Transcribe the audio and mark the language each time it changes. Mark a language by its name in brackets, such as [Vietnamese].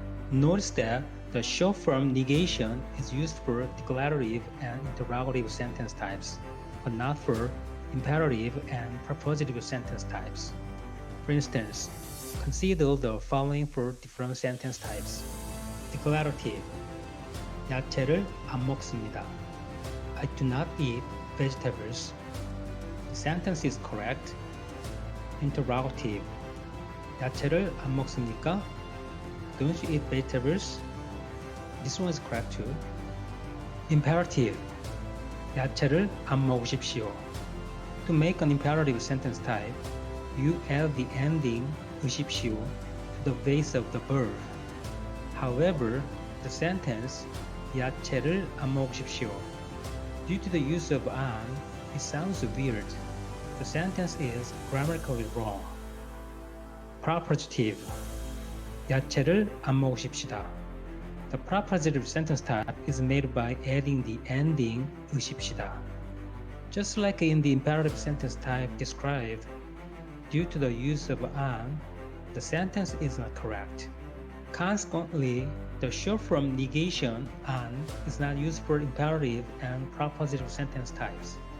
[English] Notice that the short form negation is used for declarative and interrogative sentence types, but not for imperative and propositive sentence types. For instance, consider the following for different sentence types. Declarative, [Korean] 야채를 안 먹습니다. [English] I do not eat vegetables. The sentence is correct. Interrogative, [Korean] 야채를 안 먹습니까? [English] Don't you eat vegetables? This one is correct too. Imperative, [Korean] 야채를 안 먹으십시오. [English] To make an imperative sentence type, you add the ending 으십시오 to the base of the verb. However, the sentence [Korean] 야채를 안 먹으십시오, [English] due to the use of an, it sounds weird. The sentence is grammatically wrong. Propositive, [Korean] 야채를 안 먹으십시다. [English] The propositive sentence type is made by adding the ending 으십시다. Just like in the imperative sentence type described, due to the use of an, the sentence is not correct. Consequently, the short form negation an is not used for imperative and propositive sentence types.